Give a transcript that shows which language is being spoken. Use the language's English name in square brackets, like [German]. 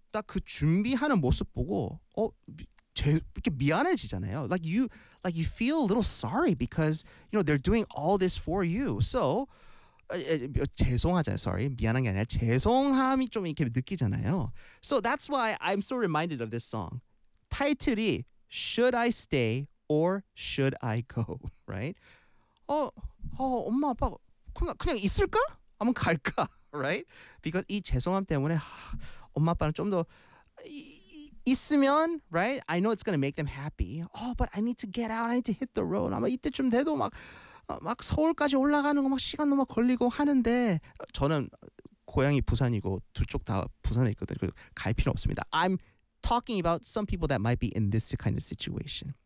[Korean] 딱 그 준비하는 모습 보고 어 이렇게 미안해지잖아요. [English] Like you feel a little sorry because you know they're doing all this for you. So [Korean] 죄송하잖아요. [English] Sorry. [Korean] 미안한 게 아니라 죄송함이 좀 이렇게 느끼잖아요. [English] So that's why I'm so reminded of this song. [Korean] 타이틀이 Should I Stay or Should I Go? Right? 엄마 아빠 그냥 있을까? 한번 갈까? Right? Because 이 죄송함 때문에 엄마 아빠는 좀 더 있으면 right? [English] I know it's going to make them happy. Oh, but I need to get out. I need to hit the road. [Korean] 아마 이때쯤 돼도 막 서울까지 올라가는 거 막 시간 너무 걸리고 하는데 저는 고향이 부산이고 두 쪽 다 부산에 있거든요. 갈 필요 없습니다. [English] I'm talking about some people that might be in this kind of situation.